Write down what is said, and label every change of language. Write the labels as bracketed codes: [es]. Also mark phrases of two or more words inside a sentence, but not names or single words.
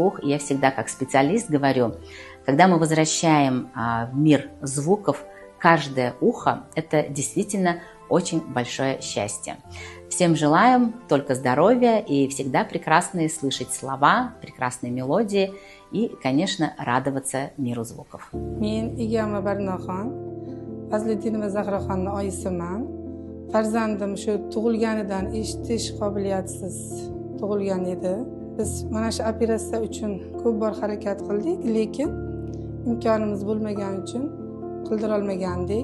[ru] И я всегда как специалист говорю, когда мы возвращаем в мир звуков каждое ухо, это действительно очень большое счастье. Всем желаем только здоровья и всегда прекрасные слышать слова, прекрасные мелодии и, конечно, радоваться миру звуков. [uz] Fazliddin va Zahraxonning oyisiman. Farzandim shu tug'ilganidan eshitish qobiliyatsiz tug'ilgan edi. Biz mana shu operatsiya uchun ko'p bor harakat qildik, lekin imkonimiz bo'lmagani uchun qildira olmagandik.